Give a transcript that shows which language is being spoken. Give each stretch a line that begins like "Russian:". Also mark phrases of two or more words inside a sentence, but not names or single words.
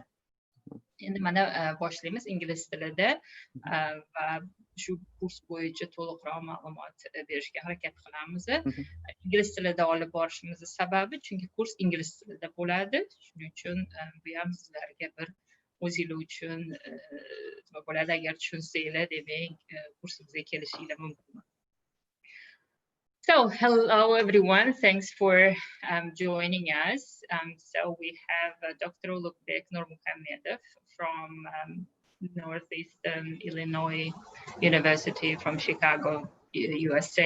Uzbek: Endi mana boshlaymiz ingliz tilida va shu kurs bo'yicha to'liqroq ma'lumot berishga harakat qilamiz. Ingliz tilida olib borishimizning sababi chunki kurs ingliz tilida bo'ladi. Shuning uchun bu ham sizlarga bir o'zinglar uchun nima bo'ladi, agar tushunsanglar, demak kursimizga kelishinglar mumkin.
English: So, hello everyone. Thanks for joining us. So we have Dr. Ulug'bek Nurmuhammedov from Northeastern Illinois University from Chicago, USA.